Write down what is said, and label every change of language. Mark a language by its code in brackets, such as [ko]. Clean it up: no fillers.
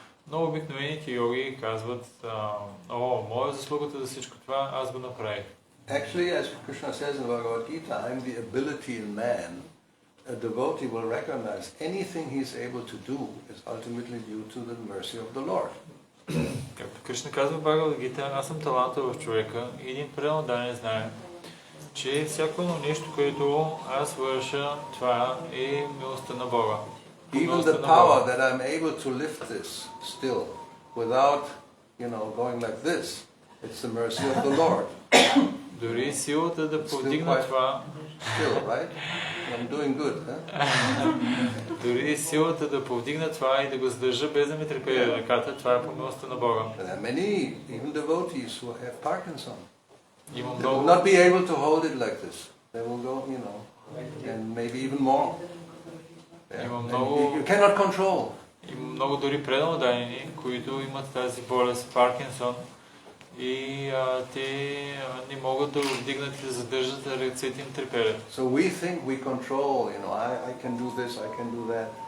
[bg] Но обикновените йоги казват, моя заслугата за всичко това, аз го направих. [en] Actually, as Krishna says in Bhagavad Gita, I'm the ability in man. A devotee will recognize anything he's able to do is ultimately due to the mercy of the Lord. [bg] Както Кришна казва в Бхагавад Гита, аз съм таланта в човека и един преданодаден знае, че всяко едно нещо, което аз върша, това е милостта на Бога. [en] Even the power that I'm able to lift this still, without, going like this, it's the mercy of the Lord. [bg] Дори силата да повдигна това. [en] Still, right? I'm doing good, huh? [bg] Дори силата да повдигна това и да го задържа без да ми трепери ръката, това е по милостта на Бога. [en] There are many, even devotees who have Parkinson. They will not be able to hold it like this. They will go, and maybe even more. You cannot control. [bg] Има много дори преданодадени, които имат тази болест Паркинсон и те не могат да вдигнат и да задържат, ръцете им треперят. [en] So we think we control, I can do this, I can do that.